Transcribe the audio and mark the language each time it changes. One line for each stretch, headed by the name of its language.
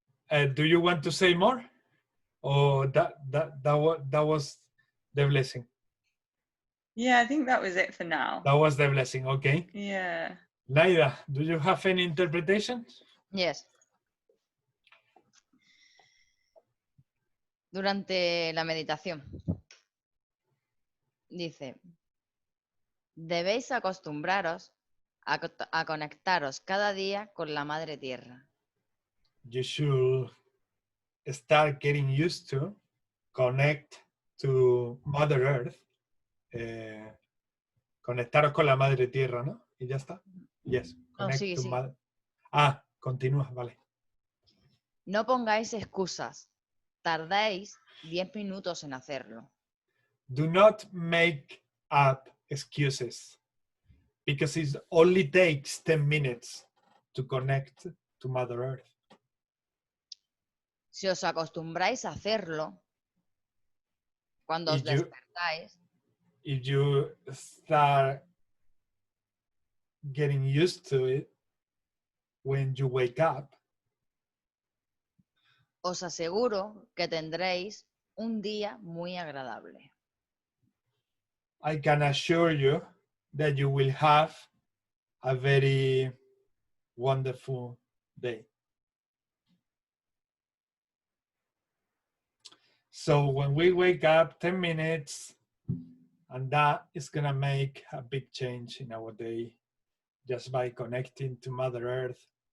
English: Do you want to say more, or that was the blessing? Yeah, I think that was it for now. That was the blessing. Okay. Yeah. Naida, do you have any interpretation? Yes.
Spanish: Durante la meditación, dice, debéis acostumbraros a conectaros cada día con la Madre Tierra.
English: You should start getting used to connect to Mother Earth.
Spanish: Conectaros con la Madre Tierra, ¿no? Y ya está.
English: Yes. Connect
Spanish: sigue,
English: to
Spanish: sigue.
English: Mother.
Spanish: Continúa, vale. No pongáis excusas. Tardéis 10 minutos en hacerlo.
English: Do not make up excuses, because it only takes 10 minutes to connect to Mother Earth.
Spanish: Si os acostumbráis a hacerlo, cuando os despertáis,
English: if you start getting used to it when you wake up,
Spanish: os aseguro que tendréis un día muy agradable.
English: I can assure you that you will have a very wonderful day. So when we wake up, 10 minutes, and that is gonna make a big change in our day, just by connecting to Mother Earth.